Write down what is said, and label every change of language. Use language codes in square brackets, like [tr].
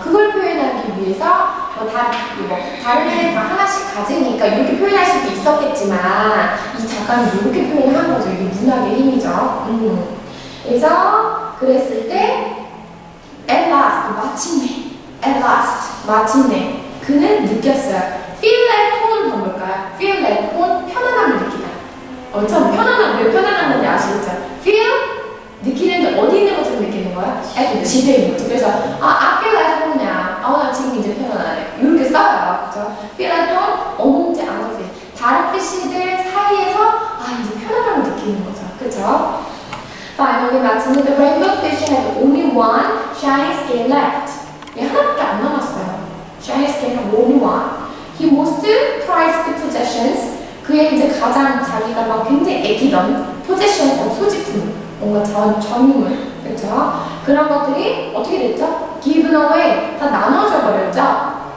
[ko] 그걸 표현하기 위해서 다른 애는 다 하나씩 가지니까 이렇게 표현할 수도 있었겠지만 이 작가는 이렇게 표현한 거죠. 이게 문학의 힘이죠. 그래서 그랬을 때 [en] at last, [ko] 마침내 그는 느꼈어요. feel like home은 뭘까요? feel like home, 편안함을 느끼다. 참 왜 편안한 건지 아시겠죠? feel, 느끼는데 어디 있는 것처럼 느끼는 거야? 집에 있는 거죠. 그래서 [en] I feel like home now. [ko] 나 지금 이제 편안하네. 이렇게 써요. 그죠? [en] feel like home, among the other fish. [ko] 다른 피쉬들 사이에서 이제 편안함을 느끼는 거죠. 그죠? [en] Finally, [ko] 마침내 [en] the rainbow fish had only one shiny scale left. [ko] 하나밖에 안 남았어요. [en] shiny scale only one. He most prized possessions. [ko] 그의 이제 가장 자기가 막 굉장히 애기던 possessions, 소지품, 뭔가 전유물, 그렇죠? 그런 것들이 어떻게 됐죠? given away, 다 나눠져 버렸죠?